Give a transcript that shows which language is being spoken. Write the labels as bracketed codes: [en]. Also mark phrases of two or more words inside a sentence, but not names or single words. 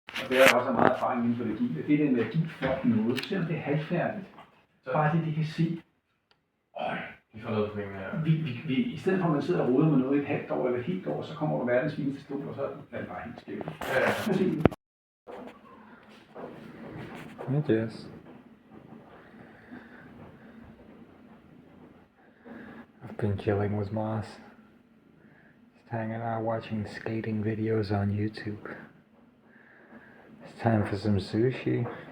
[da] det er også meget erfaring inden for det agile. Det er den med at give folk noget, selvom det er halvfærdigt. Bare det, de kan se. Vi får noget på penge her. Vi, i stedet for at man sidder og roder med noget i et halvt år eller et helt år, så kommer der verdens fineste stol, og så er det bare helt skævt. [en] Yes. I've been chilling with Moss. Just hanging out watching skating videos on YouTube. It's time for some sushi.